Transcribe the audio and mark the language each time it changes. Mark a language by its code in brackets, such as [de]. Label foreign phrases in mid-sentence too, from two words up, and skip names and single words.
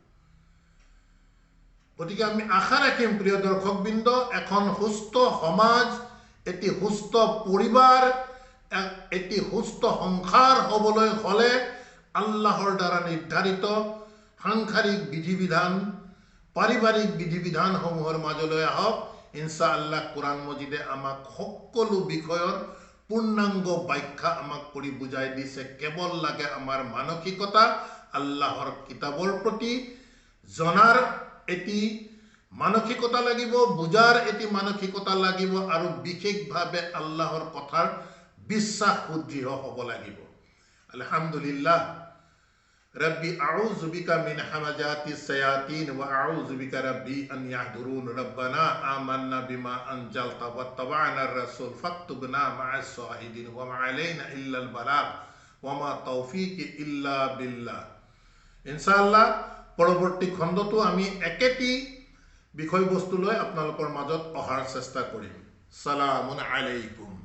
[as] গতিকে আমি আশা ৰাখিম প্ৰিয় দৰ্শকবৃন্দ এখন সুস্থ সমাজ এটি সুস্থ পৰিবাৰ এটি সুস্থ সংসাৰ হ'বলৈ হলে আল্লাহৰ দ্বাৰা নিৰ্ধাৰিত সাংসাৰিক বিধি বিধান পাৰিবাৰিক বিধি বিধানসমূহৰ মাজলৈ আহক ইনশাআল্লাহ কোরআন মজিদে আমাক সকলো বিষয়ৰ পূৰ্ণাংগ ব্যাখ্যা আমাক কৰি বুজাই দিছে কেৱল লাগে আমাৰ মানসিকতা আল্লাহৰ কিতাবৰ প্ৰতি জনাৰ এটি মানসিকতা লাগিব বুজাৰ এটি মানসিকতা লাগিব আৰু বিশেষভাৱে আল্লাহৰ কথাৰ বিশ্বাস সুদৃঢ় হ'ব [ar] লাগিব আলহামদুলিল্লাহ ربي أعوذ بك من همزات الشياطين وأعوذ بك ربي أن يحضرون ربنا آمنا بما أنزلت واتبعنا الرسول فاكتبنا مع الشاهدين وما علينا إلا البلاغ وما توفيق إلا بالله إن شاء الله [as] পৰৱৰ্তী খণ্ডটো আমি একেটি বিষয়বস্তু লৈ আপোনালোকৰ মাজত অহাৰ চেষ্টা কৰিম [ar] سلام عليكم